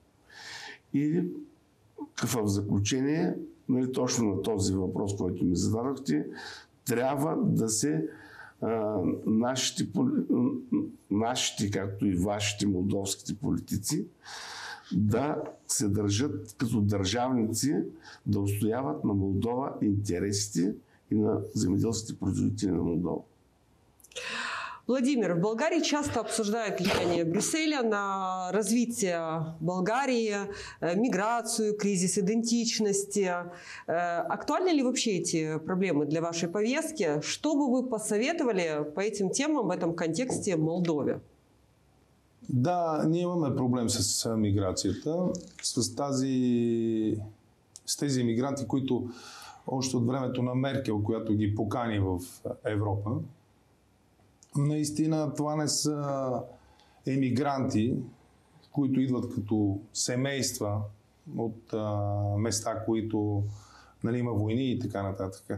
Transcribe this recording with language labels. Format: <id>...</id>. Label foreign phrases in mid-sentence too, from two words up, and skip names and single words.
<bg>И в заключение, нали, точно на този въпрос, който ми зададохте, трябва да се нашите, както и вашите молдовските политици, да се държат като държавници, да устояват на Молдова интересите и на земеделските производители на Молдова.</bg> <ru>Владимир, в Болгарии часто обсуждают влияние Брюсселя на развитие Болгарии, миграцию, кризис идентичности. Актуальны ли вообще эти проблемы для вашей повестки? Что бы вы посоветовали по этим темам в этом контексте Молдове?</ru> <bg>Да, ние имаме проблем с миграцията, с тези имигранти, които още от времето на Меркел, която ги покани в Европа, Наистина това не са емигранти, които идват като семейства от места, които има войни и така нататък.</bg>